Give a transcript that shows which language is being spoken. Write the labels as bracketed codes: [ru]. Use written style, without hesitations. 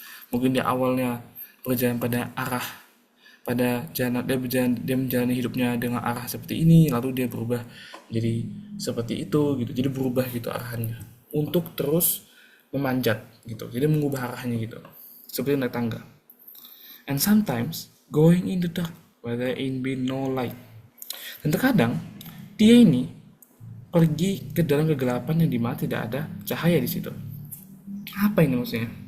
[id] Mungkin dia awalnya berjalan pada arah pada jalan dia menjalani hidupnya dengan arah seperti ini, lalu dia berubah jadi seperti itu gitu. Jadi berubah gitu arahannya untuk terus memanjat gitu. Jadi mengubah arahnya gitu. Seperti naik tangga. [en] And sometimes going in the dark where there ain't been no light. [id] Dan terkadang dia ini pergi ke dalam kegelapan yang dimana tidak ada cahaya di situ. Apa ini maksudnya?